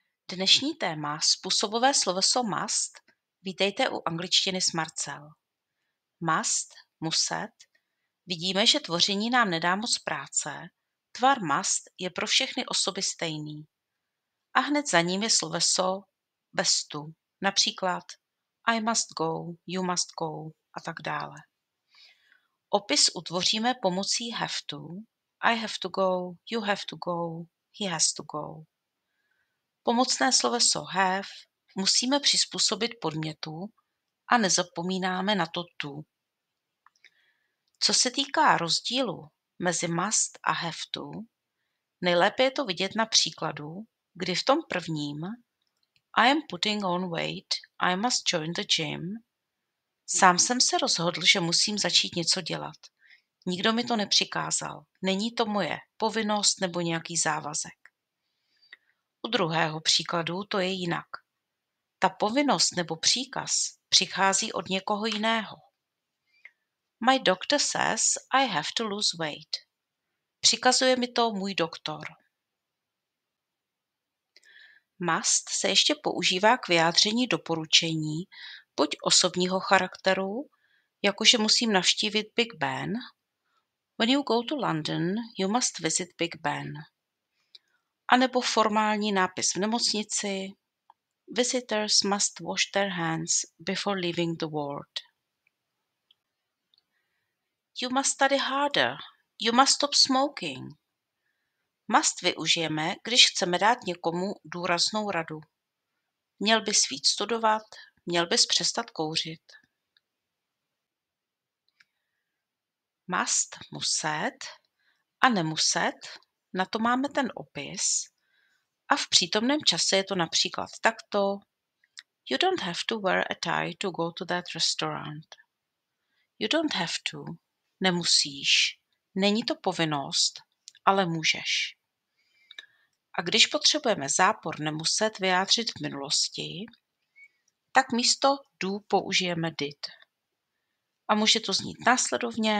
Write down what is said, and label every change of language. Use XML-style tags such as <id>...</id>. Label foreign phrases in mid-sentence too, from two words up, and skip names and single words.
<cs>Dnešní téma způsobové sloveso must. Vítejte u angličtiny s Marcel. Must, muset. Vidíme, že tvoření nám nedá moc práce. Tvar must je pro všechny osoby stejný. A hned za ním je sloveso bez tu.</cs> <en>Například I must go, you must go</en> <cs>a tak dále. Opis utvoříme pomocí</cs> <en>have to. I have to go, you have to go, he has to go.</en> <cs>Pomocné sloveso have musíme přizpůsobit podmětu a nezapomínáme na to tu. Co se týká rozdílu mezi must a</cs> <en>have to,</en> <cs>nejlépe je to vidět na příkladu, kdy v tom prvním</cs> <en>I am putting on weight, I must join the gym.</en> <cs>Sám jsem se rozhodl, že musím začít něco dělat. Nikdo mi to nepřikázal. Není to moje povinnost nebo nějaký závazek. U druhého příkladu to je jinak. Ta povinnost nebo příkaz přichází od někoho jiného.</cs> <en>My doctor says I have to lose weight.</en> <cs>Přikazuje mi to můj doktor. Must se ještě používá k vyjádření doporučení, buď osobního charakteru, jakože musím navštívit Big Ben.</cs> <en>When you go to London, you must visit Big Ben.</en> <cs>A nebo formální nápis v nemocnici.</cs> <en>Visitors must wash their hands before leaving the ward. You must study harder. You must stop smoking.</en> <cs>Must využijeme, když chceme dát někomu důraznou radu. Měl bys víc studovat, měl bys přestat kouřit. Must, muset a nemuset, na to máme ten opis. A v přítomném čase je to například takto.</cs> <en>You don't have to wear a tie to go to that restaurant. You don't have to,</en> <cs>nemusíš. Není to povinnost, ale můžeš. A když potřebujeme zápor nemuset vyjádřit v minulosti, tak místo do použijeme did. A může to znít následovně.</cs>